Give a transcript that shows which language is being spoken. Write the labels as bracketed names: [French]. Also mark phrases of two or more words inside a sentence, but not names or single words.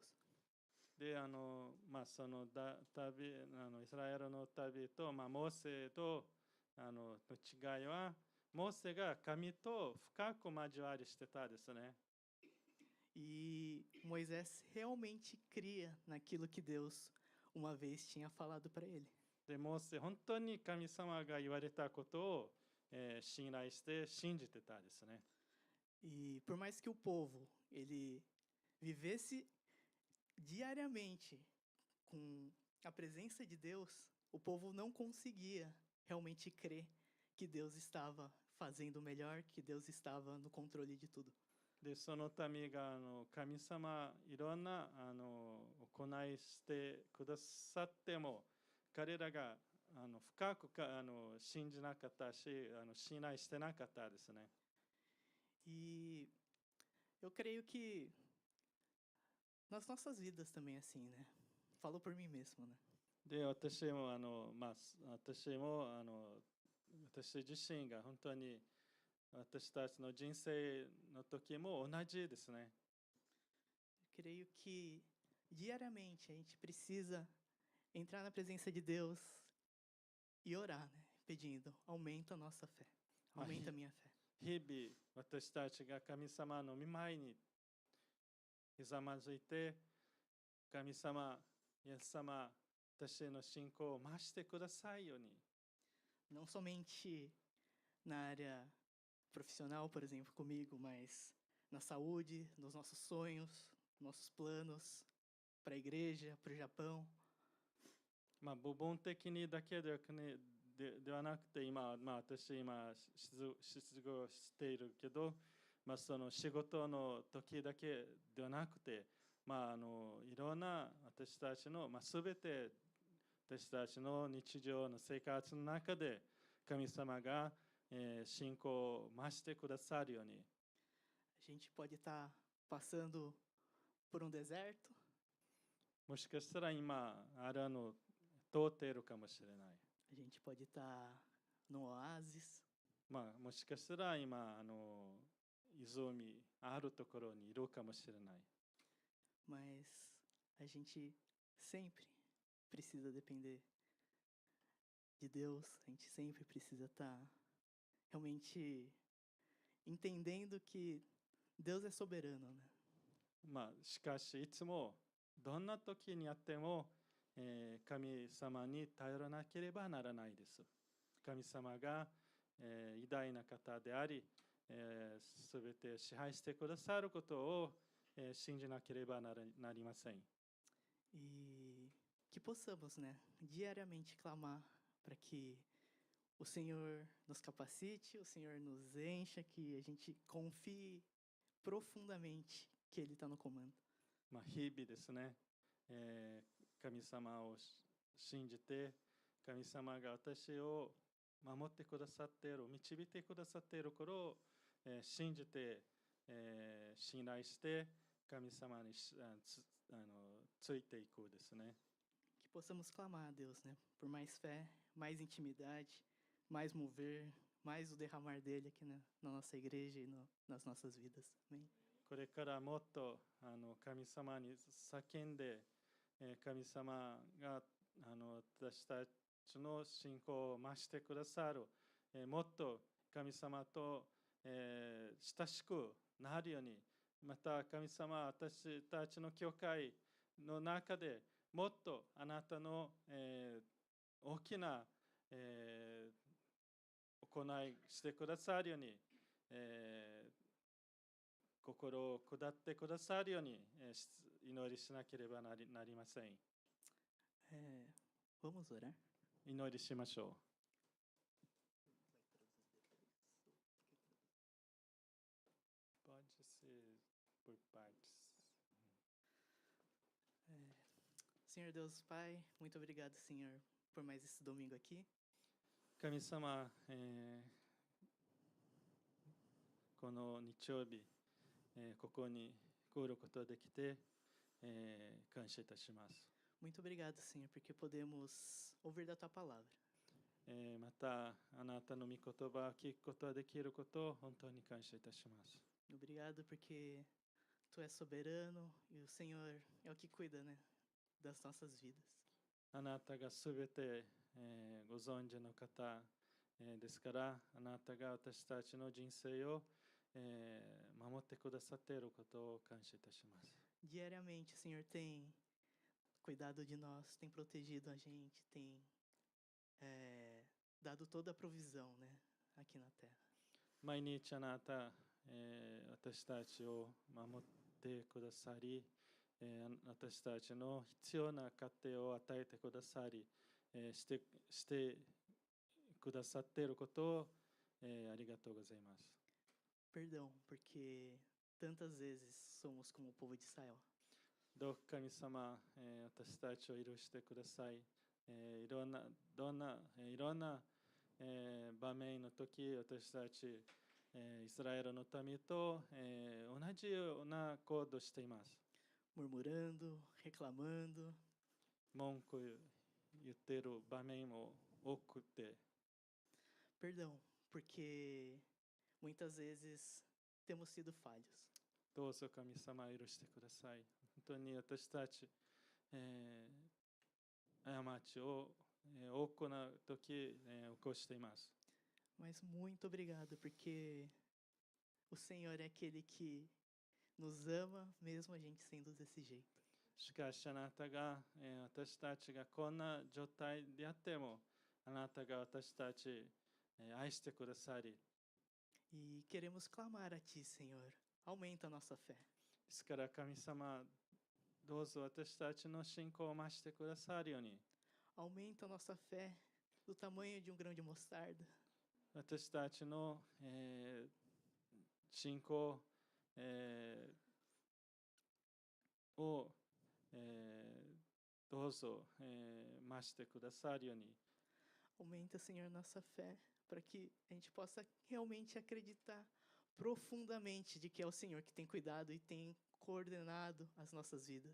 [Japanese] で、その旅、イスラエルの旅と、モーセと、の違いは、モーセが神と深く交わりしてたですね。 [Portuguese] E Moisés realmente cria naquilo que Deus uma vez tinha falado para ele. [Japanese] で、モーセ、本当に神様が言われたことを、信頼して信じてたですね。 [Portuguese] E por mais que o povo ele vivesse diariamente com a presença de Deus, o povo não conseguia realmente crer que Deus estava fazendo o melhor, que Deus estava no controle de tudo. [Japanese] で、その民が神様いろんな行いしてくださっても、彼らが深く信じなかったし、信頼してなかったですね。 [Portuguese] E eu creio que nas nossas vidas também é assim, né? Falo por mim mesmo, né? [Japanese] で、私も私自身が本当に私たちの人生の時も同じですね。 [Portuguese] Eu creio que diariamente a gente precisa entrar na presença de Deus e orar, né? Pedindo, aumenta a nossa fé, aumenta a minha fé. [Japanese] 日々私たちが神様の御前にひざまずいて、神様、イエス様、私の信仰を増してくださいように。 [Portuguese] Não somente na área profissional, por exemplo, comigo, mas na saúde, nos nossos sonhos, nossos planos para a igreja, para o Japão. [Japanese] 部分的にだけではなくて、私失業しているけど、その仕事の時だけではなくて、いろんな私たちの、全て私たちの日常の生活の中で神様が、信仰を増してくださるように。 [Portuguese] A gente pode estar passando por um deserto. [Japanese] もしかしたら今通っているかもしれない。 [Portuguese] A gente pode estar no oásis. [Japanese] もしかしたら今湖あるところにいるかもしれない。 [Portuguese] Mas a gente sempre precisa depender de Deus. A gente sempre precisa estar realmente entendendo que Deus é soberano, né? [Japanese] しかしいつもどんな時にあっても、神様に頼らなければならないです。神様が、偉大な方であり、すべて支配してくださることを、信じなければなりません。 [Portuguese] E que possamos, né, diariamente clamar para que o Senhor nos capacite, o Senhor nos encha, que a gente confie profundamente que Ele está no comando. [Japanese] 日々ですね、神様を信じて、神様が私を守ってくださっている、導いてくださっていることを、信じて、信頼して神様についていくですね。 [Portuguese] Que possamos clamar a Deus, né, por mais fé, mais intimidade, mais mover, mais o derramar dele aqui na nossa igreja e nas nossas vidas. Amém. [Japanese] これからもっと神様に叫んで、神様が私たちの信仰を増してくださる、もっと神様と、親しくなるように、また神様、私たちの教会の中でもっとあなたの、 大きな、行いしてくださるように、心を下ってくださるように、祈りしなければなりません。 [Portuguese] Vamos orar? [Japanese] 祈りしましょう。 [Portuguese] Senhor Deus Pai, muito obrigado, Senhor, por mais esse domingo aqui. [Japanese] 神様、この日曜日、ここに来ることができて、感謝いたします。 [Portuguese] Muito obrigado, Senhor, porque podemos ouvir da Tua palavra. [Japanese] また、あなたの御言葉を聞くことができることを本当に感謝いたします。 [Portuguese] Obrigado porque Tu és soberano e o Senhor é o que cuida, né, das nossas vidas. [Japanese] あなたがすべて、ご存知の方、ですから、あなたが私たちの人生を、守ってくださっていることを感謝いたします。 [Portuguese] Diariamente, o Senhor tem cuidado de nós, tem protegido a gente, tem dado toda a provisão, né, aqui na terra. [Japanese] 毎日あなた、私たちを守ってくださり、私たちの必要な家庭を与えてくださり、してくださっていることを、ありがとうございます。 [Portuguese] Perdão, porque tantas vezes somos como o povo de Israel. [Japanese] どうか神様、私たちを許してください。いろんな場面の時、私たち、イスラエルの民と、同じような行動をしています。 [Portuguese] Murmurando, reclamando. [Japanese] 文句言っている場面も多くて。 [Portuguese] Perdão, porque muitas vezes temos sido falhos. [Japanese] どうぞ神様許してください。本当に私たち、過ちを、多くの時、起こしています。 [Portuguese] Mas muito obrigado, porque o Senhor é aquele que nos ama, mesmo a gente sendo desse jeito. [Japanese] しかしあなたが、私たちがこんな状態であっても、あなたが私たち、愛してくださり。 [Portuguese] E queremos clamar a Ti, Senhor. Aumenta a nossa fé. [Japanese] ですから神様、どうぞ私たちの信仰を増してくださるように。 [Portuguese] Aumenta a nossa fé do tamanho de grão de mostarda. [Japanese] 私たちの、信仰、を、どうぞ、増してくださるように。 [Portuguese] Aumenta, Senhor, nossa fé, para que a gente possa realmente acreditar profundamente de que é o Senhor que tem cuidado e tem coordenado as nossas vidas.